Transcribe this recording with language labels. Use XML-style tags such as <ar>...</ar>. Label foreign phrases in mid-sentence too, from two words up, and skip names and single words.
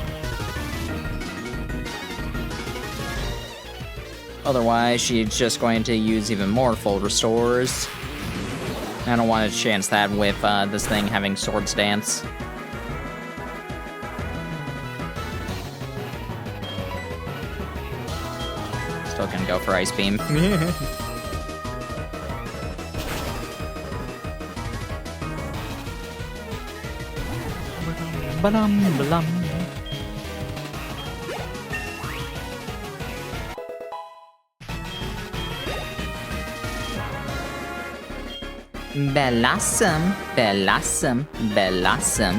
<en>Otherwise, she's just going to use even more full restores. I don't want to chance that with this thing having Swords Dance. Still gonna go for Ice Beam. Ba-dum-ba-dum. Blossom, Blossom, Blossom.</en>